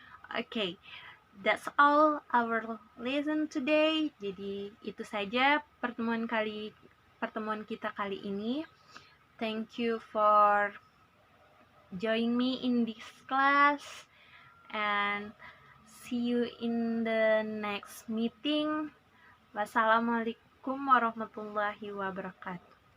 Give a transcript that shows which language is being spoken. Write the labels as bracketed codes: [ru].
[en] Okay, that's all our lesson today. [id] Jadi itu saja pertemuan kita kali ini. [en] Thank you for joining me in this class and see you in the next meeting. [ar] Wassalamualaikum warahmatullahi wabarakatuh.